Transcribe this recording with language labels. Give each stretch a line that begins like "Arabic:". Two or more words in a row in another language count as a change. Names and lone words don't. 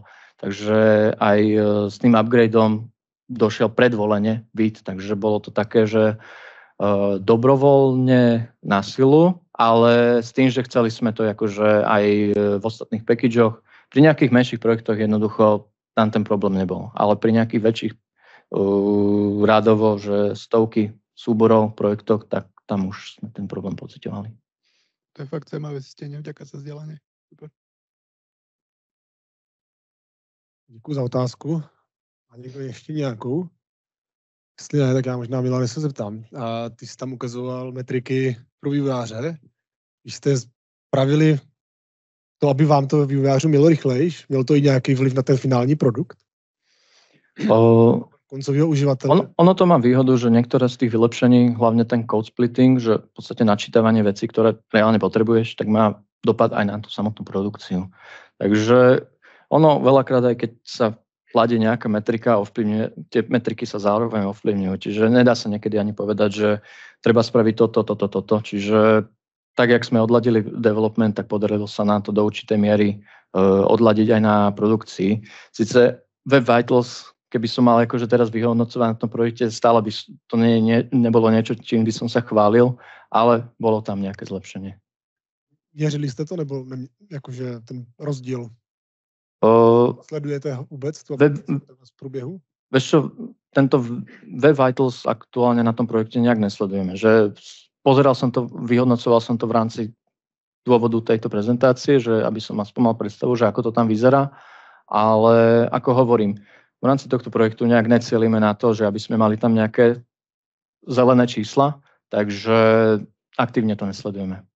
Slovak: Takže aj s tým upgradeom došiel predvolenie Vit, takže bolo to také, že dobrovoľne na silu, ale s tým, že chceli sme to akože aj v ostatných packageoch. Pri nejakých menších projektoch jednoducho tam ten problém nebol, ale pri nejakých väčších rádovo, že stovky súborov, projektoch, tak tam už sme ten problém pociťovali. To je fakt zaujímavé zistenie, vďaka za vzdelanie. Super.
Czech: Děkuji za otázku. A někdo ještě nějakou? Jestli ne, tak já možná, Milane, se zeptám. A ty jsi tam ukazoval metriky pro vývojáře. Když jste spravili to, aby vám to vývojářům mělo rychlejš, mělo to i nějaký vliv na ten finální produkt? Koncového uživatele?
Slovak: Ono to má výhodu, že niektoré z tých vylepšení, hlavne ten
English: code splitting,
Slovak: že v podstate načítavanie vecí, ktoré reálne potrebuješ, tak má dopad aj na tú samotnú produkciu. Takže ono veľakrát, aj keď sa kladie nejaká metrika, ovplyvňuje, tie metriky sa zároveň ovplyvňujú. Čiže nedá sa niekedy ani povedať, že treba spraviť toto. Čiže tak, jak sme odladili development, tak podarilo sa nám to do určitej miery odladiť aj na produkcii. Sice Web Vitals, keby som mal akože teraz vyhodnocovať na tom projekte, stále by to nebolo niečo, čím by som sa chválil, ale bolo tam nejaké zlepšenie.
Czech: Měřili jste to, nebo jakože ten rozdíl? Sledujete vůbec to v průběhu?
Slovak: Vieš čo, tento Web Vitals aktuálne na tom projekte nejak nesledujeme. Že pozeral som to, vyhodnocoval som to v rámci dôvodu tejto prezentácie, že aby som aspoň mal predstavu, že ako to tam vyzerá, ale ako hovorím, v rámci tohto projektu nejak necielime na to, že aby sme mali tam nejaké zelené čísla, takže aktívne to nesledujeme.